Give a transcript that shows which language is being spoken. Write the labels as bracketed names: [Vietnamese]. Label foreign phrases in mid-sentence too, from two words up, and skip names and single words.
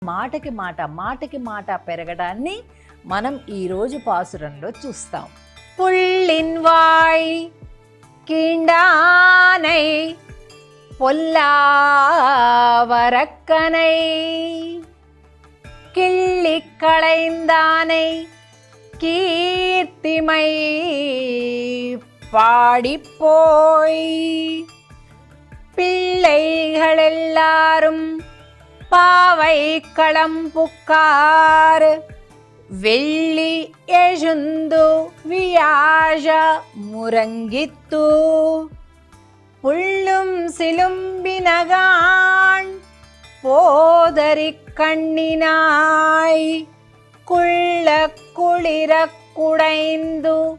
[Telugu] మాటకి మాట మాటకి మాట పెరగడాన్ని మనం ఈరోజు పాసురంలో చూస్తాం. [Tamil] పుళ్ళిన్వాయ్ கீண்டானை பொல்லாவரக்கனை கிள்ளி களைந்தானை கீர்த்திமை பாடிப்போய் பிள்ளைகளெல்லாரும் பாவை களம்புக்கார் வெள்ளி எழுந்து வியாழ முரங்கித்து புள்ளும் சிலும்பினகான் போதரி கண்ணினாய் குள்ள குளிர குடைந்து